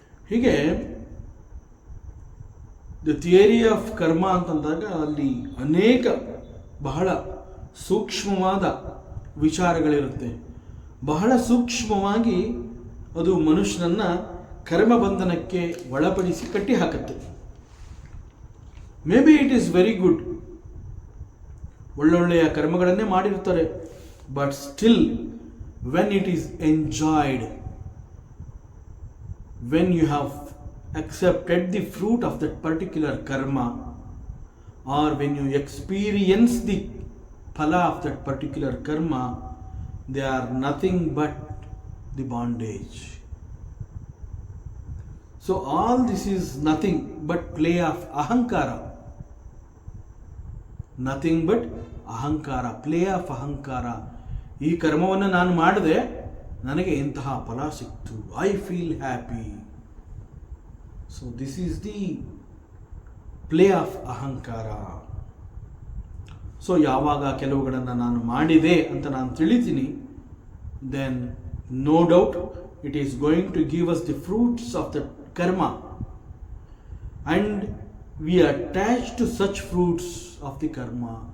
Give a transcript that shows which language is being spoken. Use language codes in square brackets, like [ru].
[kn] ಹೀಗೆ the theory of ಕರ್ಮ ಅಂತಂದಾಗ ಅಲ್ಲಿ ಅನೇಕ ಬಹಳ ಸೂಕ್ಷ್ಮವಾದ ವಿಚಾರಗಳಿರುತ್ತೆ. ಬಹಳ ಸೂಕ್ಷ್ಮವಾಗಿ ಅದು ಮನುಷ್ಯನನ್ನ ಕರ್ಮಬಂಧನಕ್ಕೆ ಒಳಪಡಿಸಿ ಕಟ್ಟಿ ಹಾಕುತ್ತೆ. [en] maybe it is very good, [kn] ಒಳ್ಳೊಳ್ಳೆಯ ಕರ್ಮಗಳನ್ನೇ ಮಾಡಿರ್ತಾರೆ, [en] But still when it is enjoyed, when you have accepted the fruit of that particular karma, or when you experience the phala of that particular karma, they are nothing but the bondage. So all this is nothing but play of ahankara. Nothing but ahankara, play of ahankara. [kn] ಈ ಕರ್ಮವನ್ನು ನಾನು ಮಾಡಿದೆ, ನನಗೆ ಇಂತಹ ಫಲ ಸಿಕ್ತು, [en] I feel happy. So this is the play of ahankara. So [kn] ಯಾವಾಗ ಕೆಲವುಗಳನ್ನು ನಾನು ಮಾಡಿದೆ ಅಂತ ನಾನು ತಿಳಿತೀನಿ, [en] Then no doubt it is going to give us the fruits of the karma, and we attach to such fruits of the karma.